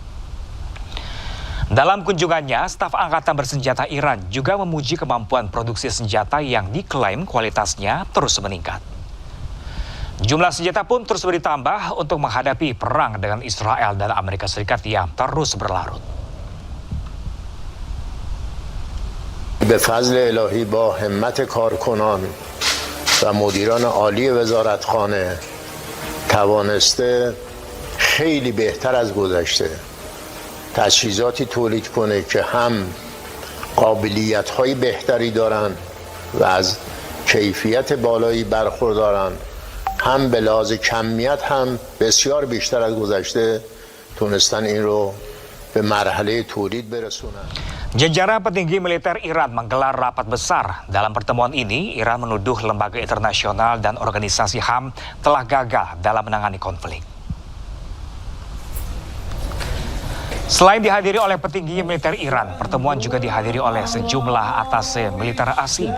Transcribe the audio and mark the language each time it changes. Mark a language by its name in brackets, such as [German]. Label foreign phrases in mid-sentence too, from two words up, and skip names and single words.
[Indonesian] Dalam kunjungannya, staf Angkatan Bersenjata Iran juga memuji kemampuan produksi senjata yang diklaim kualitasnya terus meningkat. Jumlah senjata pun terus bertambah untuk menghadapi perang dengan Israel dan Amerika Serikat yang terus berlarut. [Persian] به فضل الهی با همت کارکنان و مدیران عالی وزارتخانه توانسته خیلی بهتر از گذشته تجهیزاتی تولید کنه که هم قابلیت‌های بهتری دارن و از کیفیت بالایی برخوردارن، هم به لحاظ کمیت هم بسیار بیشتر از گذشته تونستن این رو به مرحله تولید برسونن. [Indonesian] Jajaran petinggi militer Iran menggelar rapat besar. Dalam pertemuan ini, Iran menuduh lembaga internasional dan organisasi HAM telah gagal dalam menangani konflik. Selain dihadiri oleh petinggi militer Iran, pertemuan juga dihadiri oleh sejumlah atase militer asing.